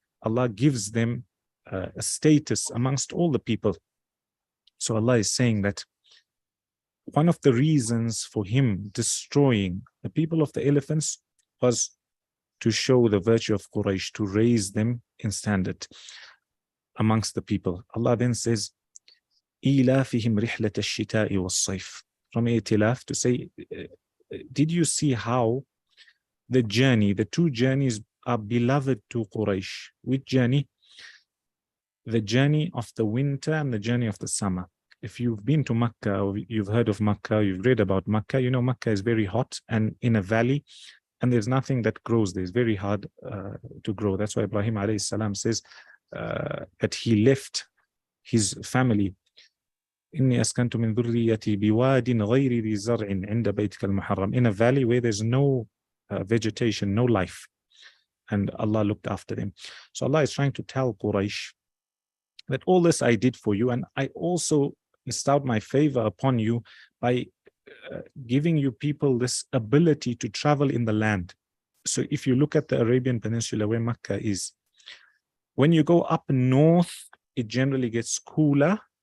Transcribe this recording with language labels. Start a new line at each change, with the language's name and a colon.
English: Allah gives them a status amongst all the people. So Allah is saying that one of the reasons for him destroying the people of the elephants was to show the virtue of Quraysh, to raise them in standard amongst the people. Allah then says,
Arabic: إِيلَافِهِمْ رِحْلَةَ الشِّتَاءِ وَالصَّيْفِ.
English: From itilaf, to say, did you see how the journey, the two journeys are beloved to Quraysh? Which journey? The journey of the winter and the journey of the summer. If you've been to Makkah, or you've heard of Makkah, you've read about Makkah, you know Makkah is very hot and in a valley, and there's nothing that grows there. It's very hard to grow. That's why Ibrahim alayhi salam says that he left his family.
Arabic: إِنِّي أَسْكَنْتُ مِنْ ذُرِّيَّتِي بِوَادٍ غَيْرِ ذِي زَرْعٍ عِنْدَ بَيْتِكَ الْمُحَرَّمِ,
English: in a valley where there's no vegetation, no life. And Allah looked after them. So Allah is trying to tell Quraysh that all this I did for you, and I also bestowed my favor upon you by giving you people this ability to travel in the land. So if you look at the Arabian Peninsula where Makkah is, when you go up north, it generally gets cooler.